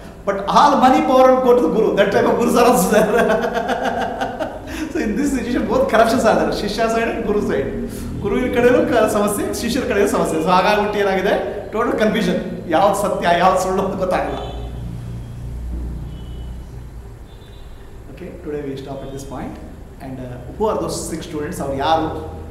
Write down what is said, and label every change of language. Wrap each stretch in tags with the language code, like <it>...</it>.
<en>But all money, power will go to the guru. That type of gurus are also there. So in this situation, both corruptions are there. Shishya side and guru side.</en> <kn>ಗುರುವಿನ ಕಡೆಯೂ ಸಮಸ್ಯೆ, ಶಿಷ್ಯರ ಕಡೆಯೂ ಸಮಸ್ಯೆ. So ಹಾಗಾಗ್ಬಿಟ್ಟು ಏನಾಗಿದೆ,</kn> <en>Total confusion.</en> <kn>ಯಾವ್ದು ಸತ್ಯ, ಯಾವ್ದು ಸುಳ್ಳು ಅಂತ ಗೊತ್ತಾಗಲ್ಲ.</kn> <en>Today we stop at this point. And who are those 6 students? Or</en> <kn>yaru?</kn>